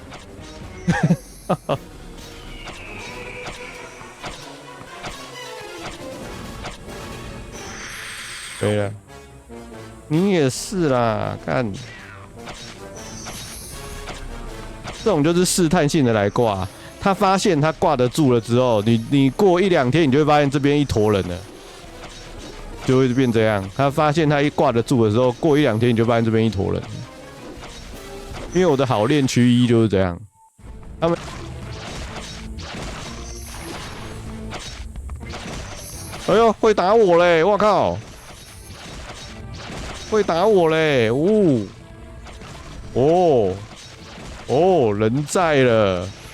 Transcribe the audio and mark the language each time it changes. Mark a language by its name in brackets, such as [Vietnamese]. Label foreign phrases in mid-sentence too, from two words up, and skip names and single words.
[Chinese] 可以了，你也是啦，看，這種就是試探性的來掛，他發現他掛得住了之後，你過1、2天，你就會發現這邊一坨人了。就會變這樣。他發現他一掛得住的時候，過1、2天你就發現這邊一坨人。因為我的好練區1就是這樣。他們，哎呦，會打我嘞！我靠，會打我嘞！哦，人在了。